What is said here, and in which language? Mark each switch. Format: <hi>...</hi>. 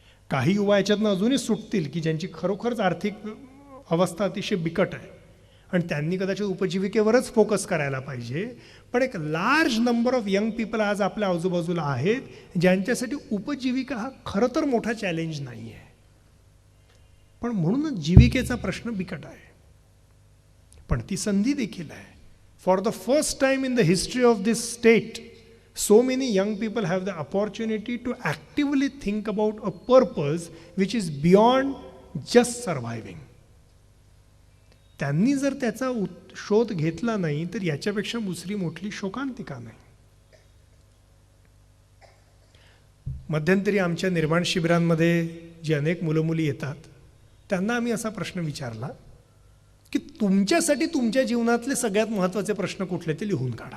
<mr>काही युवा याच्यातनं अजूनही सुटतील की ज्यांची खरोखरच आर्थिक अवस्था अतिशय बिकट आहे आणि त्यांनी कदाचित उपजीविकेवरच फोकस करायला पाहिजे. पण एक</mr> <en>large number of young people</en> <mr>आज आपल्या आजूबाजूला आहेत ज्यांच्यासाठी उपजीविका हा खरं तर मोठा चॅलेंज नाही आहे. पण म्हणूनच जीविकेचा प्रश्न बिकट आहे. पण ती संधी देखील आहे.</mr> <en>For the first time in the history of this state, so many young people have the opportunity to actively think about a purpose which is beyond just surviving.</en> <mr>त्यांनी जर त्याचा शोध घेतला नाही तर याच्यापेक्षा दुसरी मोठी शोकांतिका नाही. मध्यंतरी आमच्या निर्माण शिबिरांमध्ये जी अनेक मुलं मुली येतात त्यांना आम्ही असा प्रश्न विचारला की तुमच्यासाठी तुमच्या जीवनातले सगळ्यात महत्त्वाचे प्रश्न कुठले ते लिहून काढा.</mr>